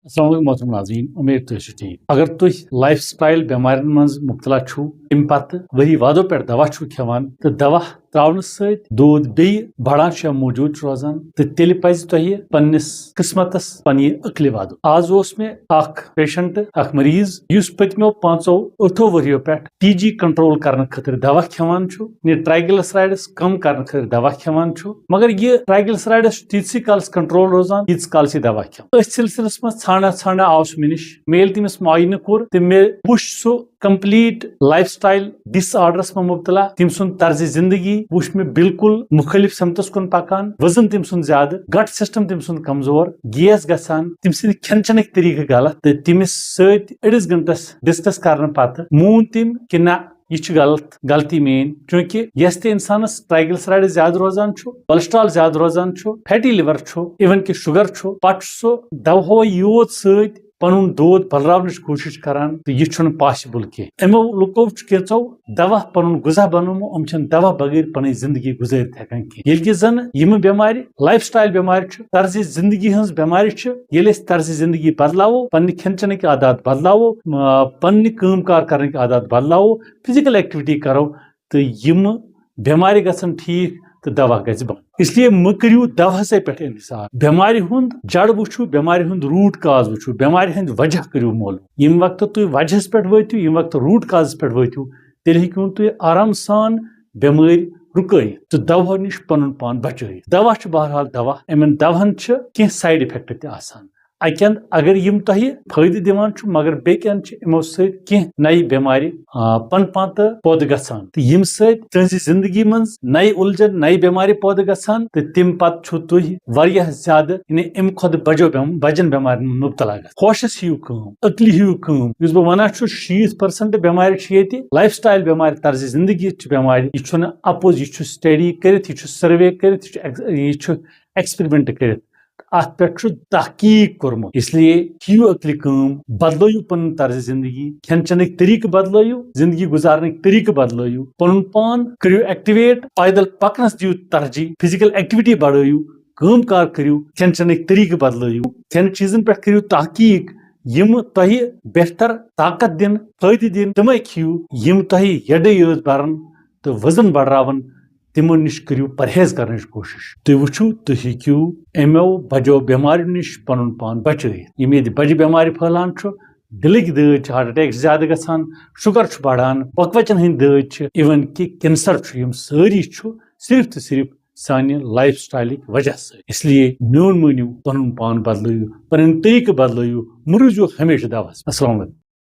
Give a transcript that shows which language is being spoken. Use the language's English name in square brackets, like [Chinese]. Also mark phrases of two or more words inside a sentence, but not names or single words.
[Arabic] السلام علیکم [Kashmiri] محترم ناظرین، امید تھی ٹھیک۔ اگر تھی [English] life style [Kashmiri] بیمارن مز مبتلا چھو تم پتہ ؤری وادو پہ دوا چھو کھیوان تو دوا تراؤن ست دود بی بڑان یا موجود روزان تو تیل پز تہ پنس قسمتس پن عقل وادو۔ آز اس میں اخ پیشنٹ اخ مریض اس پتمو 5-8 وریو پہ ٹی جی کنٹرول کرنے خاطر دوا کھیوان چھو، یہ ٹرائگلسرائڈس کم کرنے خاطر دوا کھیوان چھو، مگر یہ ٹرائگلسرائڈس تیتسی کالس کنٹرول روزان تیتس کال سے دوا کھیوان۔ اس سلسلس میں ژھانڈا آو سہ مے نش، میل تمس معائنہ کور تو مے وچ سہ [English] complete life style disorders [Kashmiri] میں مبتلا، تم سن طرز زندگی وچ میں بالکل مختلف سمتس کن پکان، وزن تم سن زیادہ، [English] gut system [Kashmiri] تم سن کمزور، گیس گژھان، تم سند کھین چنک طریقہ غلط، تو تمس ست أڑس گنٹس ڈسکس کرنے پتہ مون تم کہ نہ یہ غلطی مین، چونکہ یس تہ انسانس ٹرائگلسرائڈ زیادہ روزان چھو، کولیسٹرال زیادہ روزان چھو، فیٹی لیور چھو، ایون کہ شوگر چھو، پتہ سہ دوہو یوت ست پن دود بلراونچ کوشش کران تو یہ پاسبل کی امو لکو کیچو دوا پن غذا بنومو، ام چھن دوا بغیر پن زندگی گزارت ہیکان کی، یل کہ زن یم بیمار [English] life style [Kashmiri] بیمار طرز زندگی ہز بیمار یل اس طرز زندگی بدلاو، پن کھین چنک عادات بدلاو، پن کام کار کرنے عادات بدلاو، [English] physical activity [Kashmiri] کرو تو یم بیمار گژھن ٹھیک تو دوا گژھِ بند۔ [Urdu] اس لیے [Kashmiri] مہ کریو دوا سے پہ انحصار، بیمار ہند جڑ وچھو، بیمار ہند [English] root cause [Kashmiri] وچھو، بیمار ہند وجہ کریو معلوم۔ یم وقت تھی وجہس پہ واتو، یم وقت [English] root cause [Kashmiri] پہ واتو، تیل ہیکون تھی آرام سان بیمار رکائت تو دوا نش پن پان بچائت۔ دوا بہرحال دوا، امن دواہن کی [English] side effect [Kashmiri] تہ آسان، اکین اگر یم تہ فائدہ دِوان چھُ مگر بیکین یمو ست کی نئی بیمار پن پان تو پود گژھان تو یم ست تہذ زندگی مز نئی الجھن نئی بیمار پود گژھان تو تم پتہ چھو تھی واریاہ زیادہ یعنی ام کھت بجن بیمار مبتلا گژھان۔ ہوشس ہیو کام، عقل ہیو کام، یس بہ ونان چھُ 60% بیمار یہ [English] life style [Kashmiri] بیمار، طرز زندگی بیمار، یہ اپوز، یہ سٹڈی کرت، یہ سروے کرت، یہ ایکسپیرمنٹ کرت، ات پہ تحقیق کورمت۔ [Urdu] اس لیے [Kashmiri] ہیو عقل کام، بدلو پن طرز زندگی، کھین چنک طریقہ بدلو، زندگی گزارنک طریقہ بدلو، پن پان کریو ایکٹیویٹ، پیدل پکنس دیو ترجیح، [English] physical activity [Kashmiri] بڑھو، کام کار کریو، کھین چنک طریقہ بدلو، کھین چیزن پہ کریو تحقیق، یم تہ بہتر طاقت دن فائدہ دن تمے کھیو، یم تہ یڈ یوت برن تو وزن بڑھراون تمو نش کریو پرہیز کرنے کوشش۔ تھی وچھو تھی ہیکو امو بجو بیمار نش پن پان بچائت۔ یم یہ بجہ بیمار پھہلان دلک دٲدۍ، [English] heart attack [Kashmiri] زیادہ گژھان، شوگر بڑھان، پکوچن ہند دٲدۍ، ایون کہ کینسر، یم ساری صرف تو صرف سانہ لائف سٹائلک وجہ سے۔ [Urdu] اس لیے [Kashmiri] میون مانیو پن پان بدلو، پن طریقہ بدلو، مہ روزیو ہمیشہ دوا۔ [Arabic] السلام علیکم۔